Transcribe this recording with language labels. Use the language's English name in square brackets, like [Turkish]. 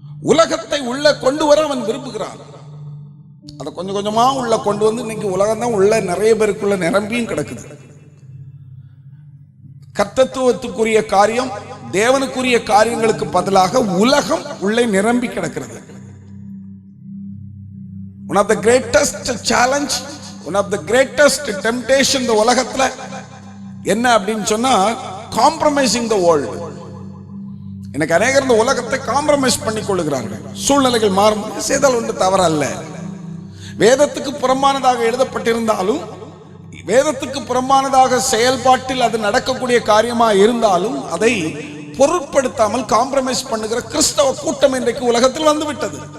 [Tamil] உலகத்தை உள்ள கொண்டு வர அவன் விரும்புகிறான். அதை கொஞ்சம் கொஞ்சமா உள்ள கொண்டு வந்து இன்னைக்கு உலகம் தான் உள்ள நிறைய பேருக்குள்ள நிரம்பியும் கிடக்குது. கர்த்தத்துவத்துக்குரிய காரியம், தேவனுக்குரிய காரியங்களுக்கு பதிலாக உலகம் உள்ளே நிரம்பி கிடக்கிறது. [English] One of the greatest challenge, one of the greatest temptation [Tamil] இந்த உலகத்துல என்ன அப்படின்னு சொன்னா [English] compromising the world. [Tamil] எனக்கு அநேகர் இந்த உலகத்தை காம்ப்ரமைஸ் பண்ணி கொள்ளுகிறார்கள். சூழ்நிலைகள் மாறும் செய்தால் ஒன்று தவறல்ல. வேதத்துக்கு புறம்பானதாக எழுதப்பட்டிருந்தாலும், வேதத்துக்கு புறம்பானதாக செயல்பாட்டில் அது நடக்கக்கூடிய காரியமா இருந்தாலும் அதை பொருட்படுத்தாமல் காம்ப்ரமைஸ் பண்ணுகிற கிறிஸ்தவ கூட்டம் இன்றைக்கு உலகத்தில் வந்துவிட்டது.